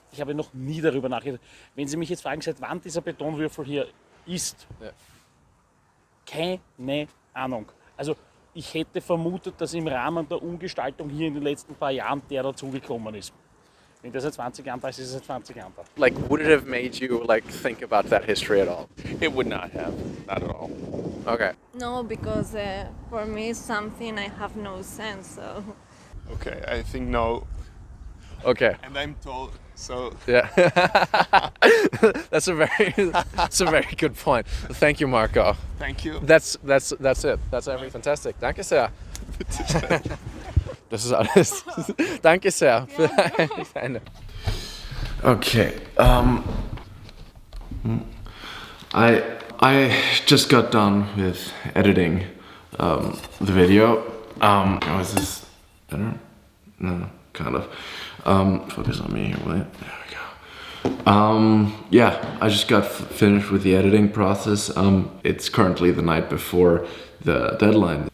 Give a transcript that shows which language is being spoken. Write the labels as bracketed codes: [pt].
[de] Ich habe noch nie darüber nachgedacht. Wenn Sie mich jetzt fragen, seit wann dieser Betonwürfel hier ist, keine Ahnung. Also ich hätte vermutet, dass im Rahmen der Umgestaltung hier in den letzten paar Jahren der dazugekommen ist. Wenn der seit 20 Jahren da ist, ist er seit 20 Jahren da. [en] Like, would it have made you think about that history at all? It would not have, not at all. Okay. No, because for me it's something I have no sense. So. Okay, I think no. Okay. And I'm told, so. Yeah. That's a very good point. Thank you, Marco. Thank you. That's it. That's everything. Fantastic. [de] Danke sehr. Das ist alles. Danke sehr für deine. Okay. [en] I just got done with editing the video. Is this better? No, kind of. Focus on me here, wait. There we go. Yeah, I just got finished with the editing process. It's currently the night before the deadline.